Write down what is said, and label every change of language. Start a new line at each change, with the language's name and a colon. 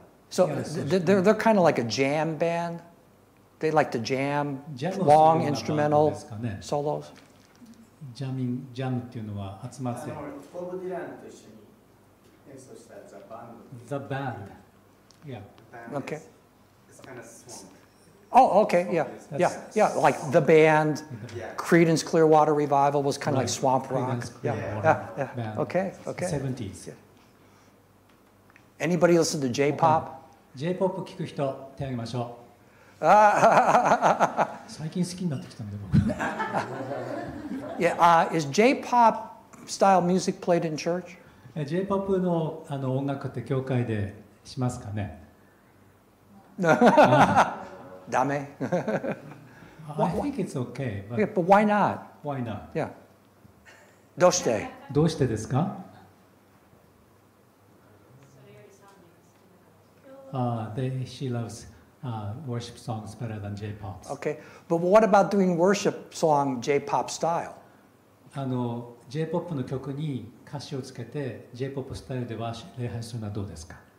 English: So they're kind of like a jam band. They like to jam long instrumental solos.
Japanese: ジャムっていうのは集まってボブ・ディランと一緒に演奏した
English: The Band. Yeah. Okay. It's kind of swamp. Oh, okay. Yeah. Like the band, Creedence Clearwater Revival was kind of like swamp rock. Yeah. Okay. 70s. Anybody listen to J-pop?
Japanese: J-pop 聴く人手を挙げましょう。最近好きになってきたんで僕。
English: Yeah. Is J-pop style music played in church?
Japanese: J-pop の音楽って教会でしますかね？ダメ。
English: I think it's okay, Yeah, but but why not? why not?
Japanese: Yeah. どうして？どうしてですか？
English: She loves worship songs better than J-pop. Okay. But what about doing worship song J-pop style?
Japanese: J-pop の曲に歌詞をつけて J-pop スタイルで礼拝するのはどうですか？